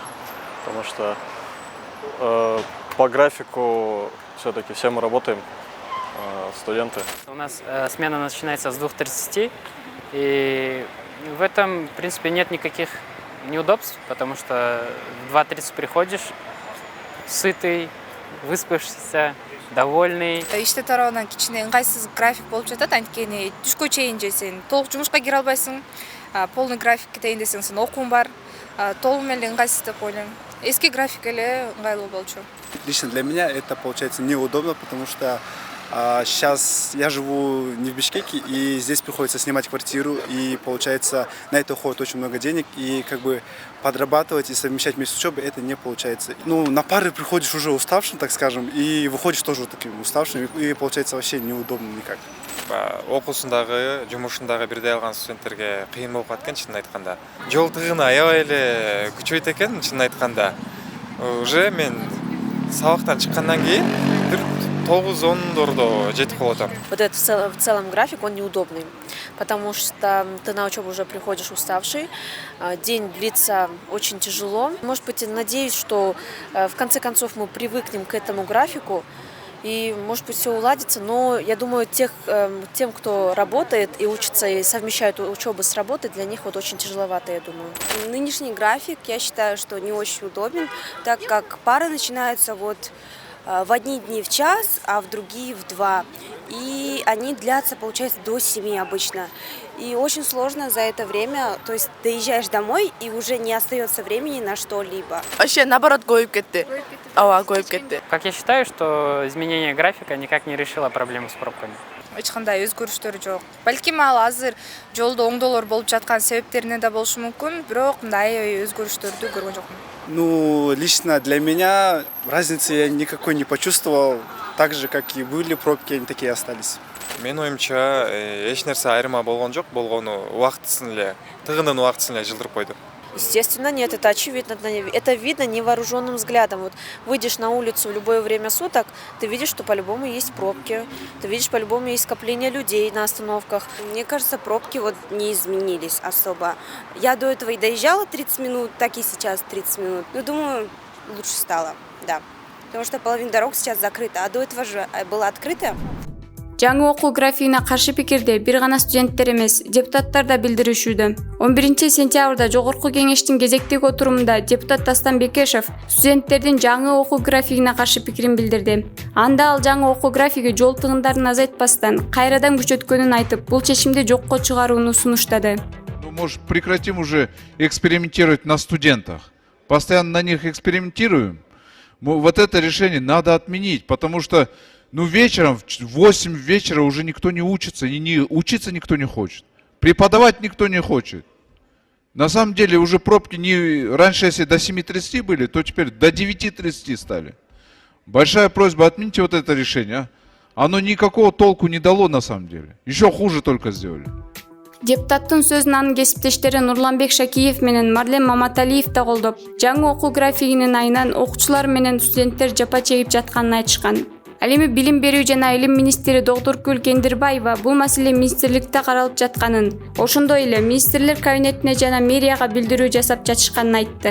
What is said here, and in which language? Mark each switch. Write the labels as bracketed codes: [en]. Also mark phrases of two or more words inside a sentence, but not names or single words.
[ru] Потому что по графику все-таки все мы работаем, студенты. У нас смена начинается с 2:30, и в этом, в принципе, нет никаких неудобств, потому что в 2:30 приходишь сытый, выспавшийся, довольный. [ky] Иште тарабынан кичине ыңгайсыз график болуп жатат, анткени түшкө чейин же сен толук жумушка кире албайсың, [ru] полный график [ky] кетейин десең сен окуун бар, толугу эле ыңгайсыз деп ойлойм. Эски график эле ыңгайлуу болчу. [ru] Лично для меня это получается неудобно, потому что сейчас я живу не в Бишкеке, и здесь приходится снимать квартиру, и получается на это уходит очень много денег, и как бы подрабатывать и совмещать вместе с учебой это не получается. На пары приходишь уже уставшим, так скажем, и выходишь тоже таким уставшим, и получается вообще неудобно никак. [ky] Окуусундагы, жумушундагы бирдей алган студенттерге кыйын болуп аткан, чынын айтканда. Жол тыгыны аябай эле күчөйт экен, чынын айтканда. Уже мен сабактан чыккандан кийин 9-10 жетип калатам. [ru] Вот этот в целом график, он неудобный, потому что ты на учебу уже приходишь уставший, день длится очень тяжело. Может быть, надеюсь, что в конце концов мы привыкнем к этому графику, и, может быть, все уладится, но я думаю, тем, кто работает и учится, и совмещает учебу с работой, для них вот очень тяжеловато, я думаю. Нынешний график, я считаю, что не очень удобен, так как пары начинаются в одни дни в час, а в другие в 2. И они длятся, получается, до 7 обычно. И очень сложно за это время, то есть доезжаешь домой, и уже не остается времени на что-либо. Вообще, наоборот, [ky] коюп кетти. Коюп кетти. [ru] Как я считаю, что изменение графика никак не решило проблему с пробками. [ky] Эч кандай өзгөрүштөр жок. Балким ал азыр жолдо оңдолор болуп жаткан себептеринен да болушу мүмкүн, бирок мындай өзгөрүштөрдү көргөн жокмун. [ru] Лично для меня разницы я никакой не почувствовал. Так же, как и были пробки, они такие остались. [ky] Менин оюмча, эч нерсе айырма болгон жок, болгону убактысын эле, тыгынын убактысын эле жылдырып койду. [ru] Естественно, нет, это очевидно. Это видно невооруженным взглядом. Вот выйдешь на улицу в любое время суток, ты видишь, что по-любому есть пробки, ты видишь, по-любому есть скопление людей на остановках. Мне кажется, пробки не изменились особо. Я до этого и доезжала 30 минут, так и сейчас 30 минут. Но думаю, лучше стало, да. Потому что половина дорог сейчас закрыта, а до этого же была открыта. [ky] Жаңы окуу графигине каршы пикирди бир гана студенттер эмес, депутаттар да билдиришүүдө. 11 сентябрда жогорку кеңештин кезектеги отурумунда депутат Дастан Бекешев студенттердин жаңы окуу графигине каршы пикирин билдирди. Анда ал жаңы окуу графиги жол тыгындарын азайтпастан кайрадан күчөткөнүн айтып, бул чечимди жокко чыгарууну сунуштады. [ru] Может, прекратим уже экспериментировать на студентах? Постоянно на них экспериментируем? Вот это решение надо отменить, потому что вечером, в 8 вечера уже никто не учится, и учиться никто не хочет. Преподавать никто не хочет. На самом деле уже пробки не раньше, если до 7:30 были, то теперь до 9:30 стали. Большая просьба, отмените вот это решение. Оно никакого толку не дало на самом деле. Еще хуже только сделали. [ky] Депутаттын сөзүн анын кесиптештери Нурланбек Шакиев менен Марлен Маматалиев да колдоп, жаңы окуу графигинин айынан окуучулар менен студенттер жапа чегип жатканын айтышкан. Ал эми Билим берүү жана Илим министри Доктуркүл Кендирбаева бул маселе министрликте каралып жатканын, ошондой эле министрлер кабинетине жана мэрияга билдирүү жасап жатышканын айтты.